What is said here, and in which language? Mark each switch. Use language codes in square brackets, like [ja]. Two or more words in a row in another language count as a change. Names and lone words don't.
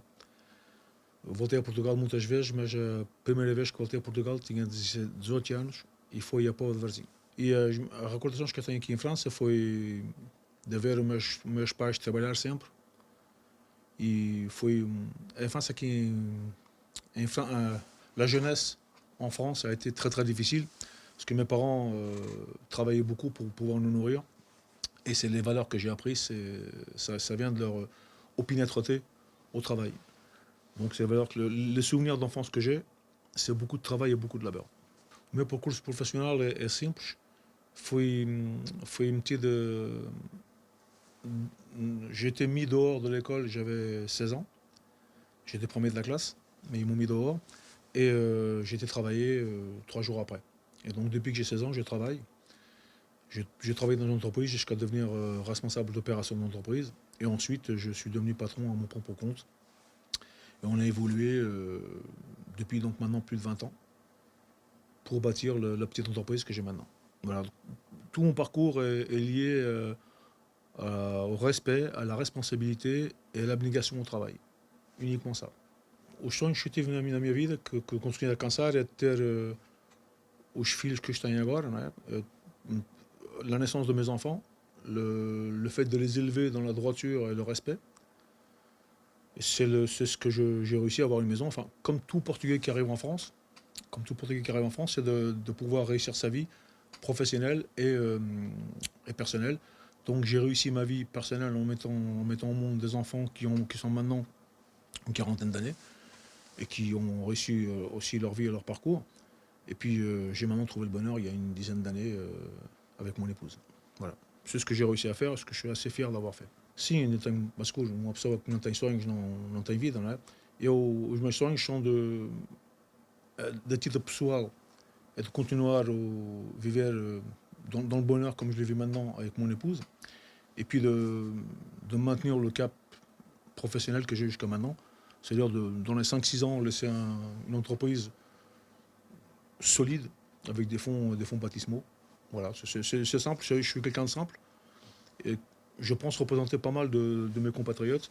[pt] Eu voltei a Portugal muitas vezes, mas a primeira vez que voltei a Portugal tinha 18 anos e foi a Póvoa de Varzim. E as recordações que eu tenho aqui em França foi de ver os meus pais trabalhar sempre. E foi a França aqui [fr] la jeunesse en France a été très très difficile parce que mes parents travaillaient beaucoup pour pouvoir nous nourrir. Et c'est les valeurs que j'ai apprises, ça vient de leur opiniâtreté au travail. Donc c'est les valeurs les souvenirs d'enfance que j'ai, c'est beaucoup de travail et beaucoup de labeur. [pt] O meu percurso profissional é simples. Fui metido. [fr] J'ai été mis dehors de l'école, j'avais 16 ans. J'étais premier de la classe, mais ils m'ont mis dehors. Et j'ai été travailler 3 jours après. Et donc depuis que j'ai 16 ans, je travaille. J'ai travaillé dans une entreprise jusqu'à devenir responsable d'opération de l'entreprise. Et ensuite, je suis devenu patron à mon propre compte. Et on a évolué depuis donc maintenant plus de 20 ans pour bâtir la petite entreprise que j'ai maintenant. Voilà. Tout mon parcours est lié au respect, à la responsabilité et à l'abnegation au travail. Uniquement ça. [pt] Os sonhos que eu tive na minha vida, que consegui alcançar, é ter os filhos que je tenho agora, não é? [fr] La naissance de mes enfants, le fait de les élever dans la droiture et le respect. C'est ce que j'ai réussi à avoir une maison. Enfin, comme tout Portugais qui arrive en France, c'est de pouvoir réussir sa vie professionnelle et personnelle. Donc j'ai réussi ma vie personnelle en mettant au monde des enfants qui sont maintenant une quarantaine d'années et qui ont réussi aussi leur vie et leur parcours. Et puis j'ai maintenant trouvé le bonheur il y a une dizaine d'années avec mon épouse. Voilà. C'est ce que j'ai réussi a faire, ce que je suis assez fier d'avoir fait. [pt] Sim, ainda tenho, mas uma pessoa que não tem sonhos não tem vida, não é? Os meus sonhos são de título pessoal, é de continuar a viver [fr] dans le bonheur comme je le vis maintenant avec mon épouse, et puis de maintenir le cap professionnel que j'ai jusqu'à maintenant, c'est-à-dire dans les 5-6 ans laisser une entreprise solide avec des fonds baptismaux. Voilà, c'est simple, je suis quelqu'un de simple et je pense représenter pas mal de mes compatriotes.